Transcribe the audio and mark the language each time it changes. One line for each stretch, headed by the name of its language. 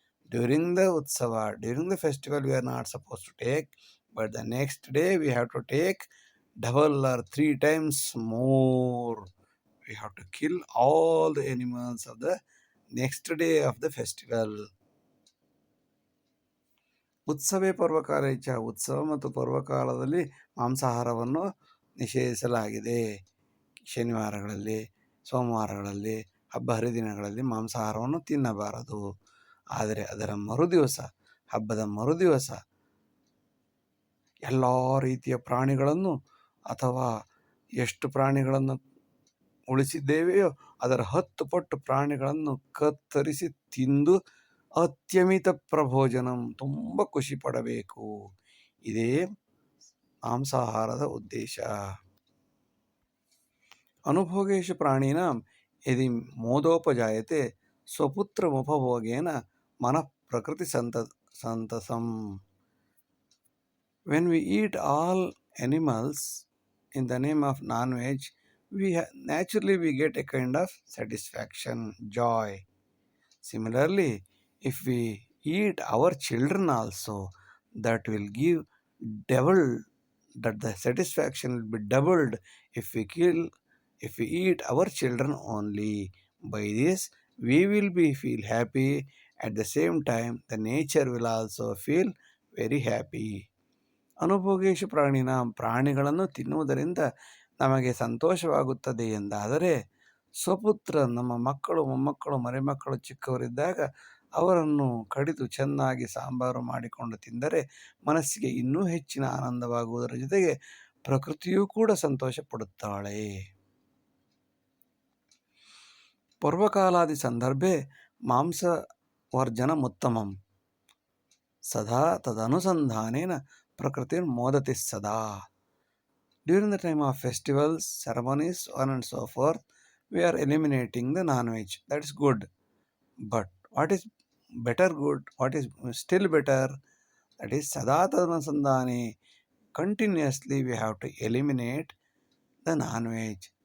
English: During the Utsava, during the festival, we are not supposed to take, but the next day we have to take double or 3 times more. We have to kill all the animals of the next day of the festival.
Sanskrit: ಉತ್ಸವೇ ಪರ್ವಕಾಲ ಇಚ್ಛ,
Kannada: ಉತ್ಸವ ಮತ್ತು ಪರ್ವಕಾಲದಲ್ಲಿ ಮಾಂಸಾಹಾರವನ್ನು ನಿಷೇಧಿಸಲಾಗಿದೆ. ಶನಿವಾರಗಳಲ್ಲಿ, ಸೋಮವಾರಗಳಲ್ಲಿ, ಹಬ್ಬ ಹರಿದಿನಗಳಲ್ಲಿ ಮಾಂಸಾಹಾರವನ್ನು ತಿನ್ನಬಾರದು. ಆದರೆ ಅದರ ಮರುದಿವಸ, ಹಬ್ಬದ ಮರುದಿವಸ ಎಲ್ಲ ರೀತಿಯ ಪ್ರಾಣಿಗಳನ್ನು ಅಥವಾ ಎಷ್ಟು ಪ್ರಾಣಿಗಳನ್ನು ಉಳಿಸಿದ್ದೇವೆಯೋ ಅದರ 10 ಪಟ್ಟು ಪ್ರಾಣಿಗಳನ್ನು ಕತ್ತರಿಸಿ ತಿಂದು
Sanskrit: ಅತ್ಯಮಿತ ಪ್ರಭೋಜನಂ,
Kannada: ತುಂಬ ಖುಷಿ ಪಡಬೇಕು. ಇದೇ ಮಾಂಸಾಹಾರದ ಉದ್ದೇಶ.
Sanskrit: ಅನುಭೋಗೇಶು ಪ್ರಾಣಿನಾಂ ಯದಿ ಮೋದೋಪಜಾಯತೆ ಸ್ವಪುತ್ರಮುಪಭೋಗೇನ ಮನಃ ಪ್ರಕೃತಿ ಸಂತಸಂ.
English: When we eat all animals in the name of non-veg, naturally we get a kind of satisfaction, joy. Similarly, if we eat our children also, that will give double, that the satisfaction will be doubled if we eat our children only. By this, we will feel happy. At the same time, the nature will also feel very happy.
Kannada: ಅನುಭೋಗೇಶು ಪ್ರಾಣಿಗಳನ್ನು ತಿನ್ನುವುದರಿಂದ ನಮಗೆ ಸಂತೋಷವಾಗುತ್ತದೆ ಎಂದಾದರೆ, ಸ್ವಪುತ್ರ, ನಮ್ಮ ಮಕ್ಕಳು, ಮೊಮ್ಮಕ್ಕಳು, ಮರಿಮಕ್ಕಳು ಚಿಕ್ಕವರಿದ್ದಾಗ ಅವರನ್ನು ಕಡಿದು ಚೆನ್ನಾಗಿ ಸಾಂಬಾರು ಮಾಡಿಕೊಂಡು ತಿಂದರೆ ಮನಸ್ಸಿಗೆ ಇನ್ನೂ ಹೆಚ್ಚಿನ ಆನಂದವಾಗುವುದರ ಜೊತೆಗೆ ಪ್ರಕೃತಿಯೂ ಕೂಡ ಸಂತೋಷ ಪಡುತ್ತಾಳೆ.
Sanskrit: ಪರ್ವಕಾಲಾದಿ ಸಂದರ್ಭೆ ಮಾಂಸವರ್ಜನಮುತ್ತಮಂ ಸದಾ ತದನುಸಂಧಾನೇನ ಪ್ರಕೃತಿರ್ ಮೋದತಿ ಸದಾ.
English: During the time of festivals, ceremonies, on and so forth, we are eliminating the non-veg. That is good. But what is better good? What is still better? That is
Sanskrit: sada tadanusandhane.
English: Continuously we have to eliminate the non-veg.